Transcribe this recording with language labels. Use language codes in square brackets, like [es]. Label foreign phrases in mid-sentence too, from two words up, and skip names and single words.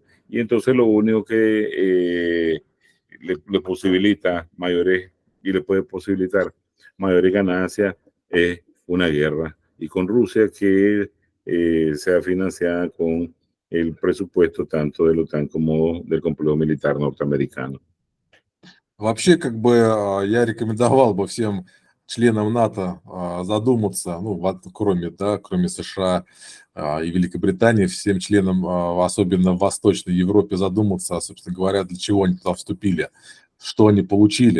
[es] Y entonces lo único que le posibilita mayores y le puede posibilitar mayores ganancias es una guerra. Y con Rusia que sea financiada con el presupuesto tanto de la OTAN como del complejo militar norteamericano. [ru] Вообще, как бы я рекомендовал бы всем членам НАТО задуматься, ну, кроме США и Великобритании, всем членам, особенно в Восточной Европе, задуматься, собственно говоря, для чего они туда вступили, что они получили.